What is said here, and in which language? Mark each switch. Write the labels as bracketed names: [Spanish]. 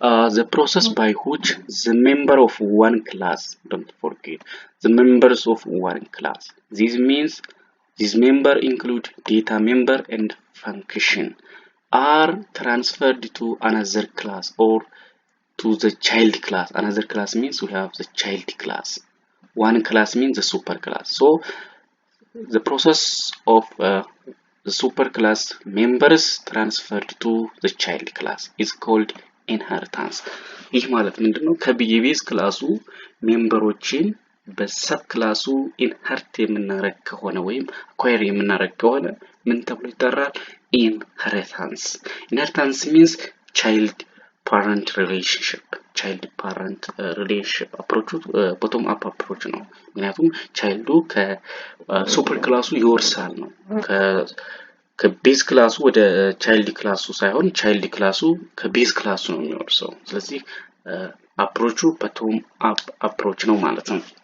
[English] the process by which the member of one class, don't forget the members of one class, this means this member include data member and function, are transferred to another class or to the child class. Another class means we have the child class, one class means the super class. So the process of the superclass members transferred to the child class is called inheritance. [Amharic] ይህ ማለት ምንድነው ከቤዝ ክላሱ ሜምበሮችን በሰብ ክላሱ ኢንሄሪት የምናረግ ከሆነ ወይም አኳየር የምናረግ ከሆነ ምን ተብሎ ይጠራል inheritance. [English] Inheritance means child parent relationship. child parent relationship approach bottom up approach [Amharic] ነው። ምክንያቱም ቻይልዱ ከሱፐር ክላሱ ይወርሳል ነው። ከቤዝ ክላሱ ወደ ቻይልድ ክላሱ ሳይሆን ቻይልድ ክላሱ ከቤዝ ክላሱ ነው የሚወርሰው። ስለዚህ አፕሮቹ bottom up approach ነው ማለት ነው።